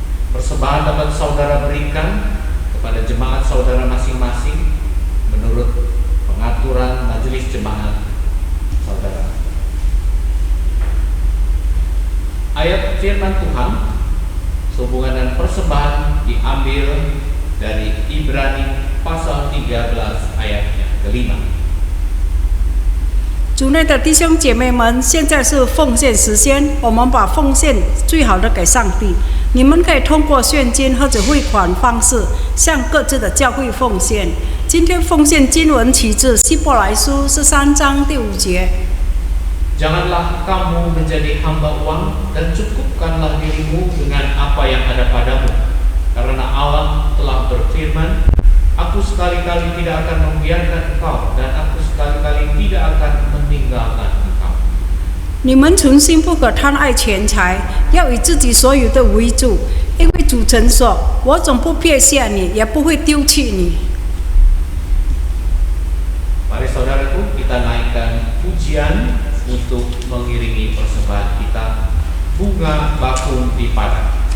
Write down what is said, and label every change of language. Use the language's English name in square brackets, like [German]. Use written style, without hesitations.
[Indonesian] Persembahan dapat saudara berikan kepada jemaat saudara masing-masing menurut pengaturan majelis jemaat saudara. Ayat firman Tuhan sehubungan dengan persembahan diambil dari Ibrani pasal 13 ayatnya kelima. [Chinese] 主内的弟兄姐妹们，现在是奉献时间，我们把奉献最好的给上帝。你们可以通过现金或者汇款方式向各自的教会奉献。今天奉献经文取自希伯来书13章第5节。 [Indonesian] Janganlah kamu menjadi hamba uang dan cukupkanlah dirimu dengan apa yang ada padamu. Karena Allah telah berfirman, Aku sekali-kali tidak akan membiarkan engkau dan aku sekali-kali tidak akan meninggalkan engkau. [Chinese] 你们存心不可贪爱钱财，要以自己所有的为主，因为主曾说：“我总不撇下你，也不会丢弃你。” [Indonesian] Mari saudaraku, kita naikkan pujian untuk mengiringi persembahan kita, bunga bakung di padang.